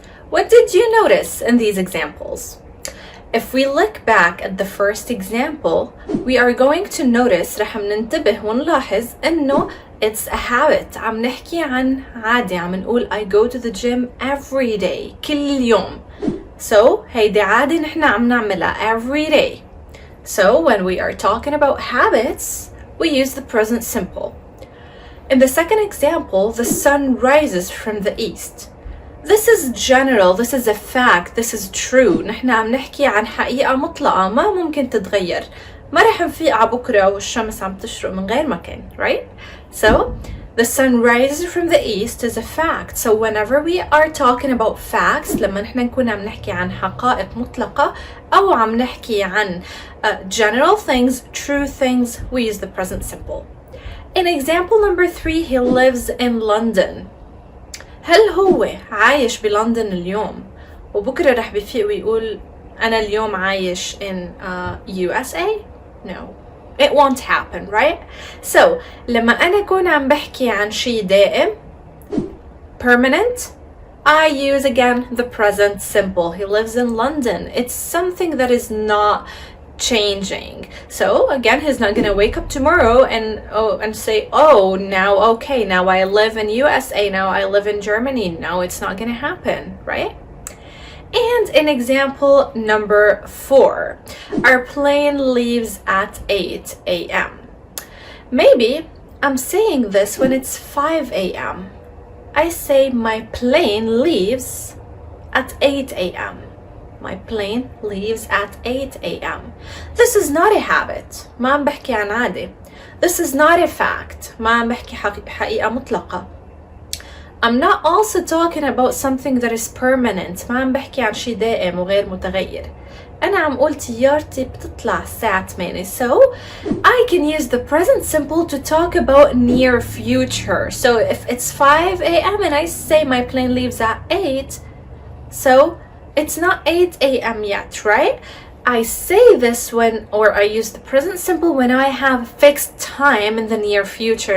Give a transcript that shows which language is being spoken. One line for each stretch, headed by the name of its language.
English: What did you notice in these examples? If we look back at the first example, we are going to notice
Arabic: رح ننتبه ونلاحظ إنه
English: it's a habit.
Arabic: عم نحكي عن عادة. عم نقول
English: I go to the gym every day.
Arabic: كل يوم. So هيدي عادة نحن عم نعملها
English: every day. So when we are talking about habits, we use the present simple. In the second example, the sun rises from the east. This is general, this is a fact, this is true.
Arabic: نحن عم نحكي عن حقيقة مطلقة ما ممكن تتغير. ما رح نفيق على بكرة والشمس عم تشرق من غير مكان, right?
English: So, the sun rises from the east is a fact. So whenever we are talking about facts,
Arabic: لما نحن نكون عم نحكي عن
English: حقائق مطلقة أو عم نحكي عن general things, true things, we use the present simple. In example number 3, he lives in London.
Arabic: هل هو عايش بلندن اليوم وبكرة رح بيفيق ويقول أنا اليوم عايش
English: in USA? No, it won't happen, right?
Arabic: So لما أنا أكون عم بحكي عن شيء دائم permanent,
English: I use again the present simple. He lives in London. It's something that is not changing. So again, he's not gonna wake up tomorrow and say, oh, now okay, now I live in USA, now I live in Germany. No, it's not gonna happen, right? And in example number 4, our plane leaves at 8 a.m. Maybe I'm saying this when it's 5 a.m. I say my plane leaves at 8 a.m. My plane leaves at 8 a.m. This is not a habit.
Arabic: ما عم بحكي عن عادة.
English: This is not a fact.
Arabic: ما عم بحكي حقيقة مطلقة.
English: I'm not also talking about something that is permanent.
Arabic: ما عم بحكي عن شيء دائم وغير متغير. أنا عم قول طيارتي بتطلع الساعة 8.
English: So I can use the present simple to talk about near future. So if it's 5 a.m. and I say my plane leaves at 8, so it's not 8 a.m. yet, right? I say this when, or I use the present simple when I have fixed time in the near future.